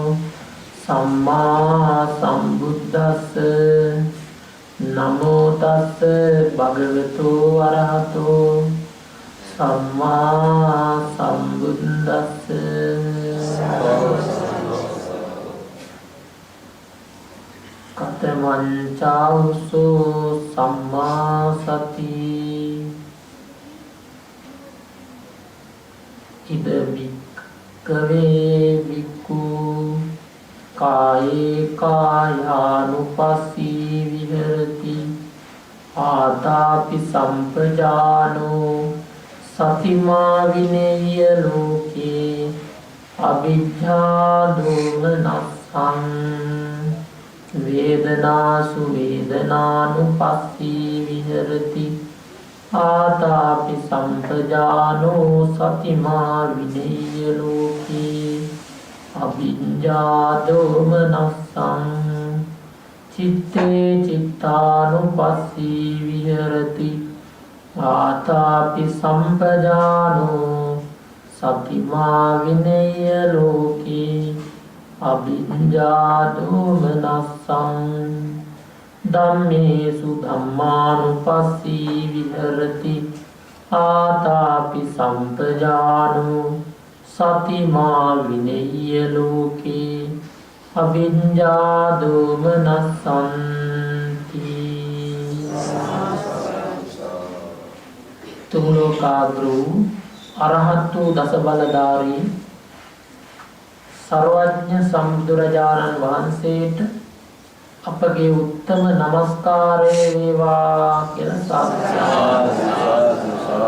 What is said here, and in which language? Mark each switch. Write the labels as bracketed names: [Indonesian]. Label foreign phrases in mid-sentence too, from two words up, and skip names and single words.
[Pali] සම්මා සම්බුද්දස්ස නමෝ තස්ස භගවතු අරහතු සම්මා සම්බුද්දස්ස කතමං චෞසු සම්මා සති ඉද භික්ඛවේ භික්ඛු කායේ කායානුපස්සී විහෙරති ආතාපි සම්පජානෝ සතිමා විනේය ලෝකේ අවිජ්ජා දෝමනස්සං වේදනාසු වේදනානුපස්සී විහෙරති ආතාපි සම්පජානෝ සතිමා විනේය ලෝකේ අවිජ්ජා දෝමනස්සං චිත්තේ චිත්තානුපස්සී විහෙරති ආතාපි සම්පජානෝ සතිමා විනේය ලෝකේ අවිජ්ජා දෝමනස්සං ධම්මේසු ධම්මානුපස්සී විහෙරති ආතාපි සම්පජානෝ සතිමා විනේය ලෝකේ අවිජ්ජා [Sinhala] දෝමනස්සන්ති තුන් ලෝකාග්‍රෝ අරහතු දස බලධාරී සර්වඥ සම්බුදුරජාණන් වහන්සේට අපගේ උත්තම නමස්කාරය වේවා කියලා සාදුකාරය.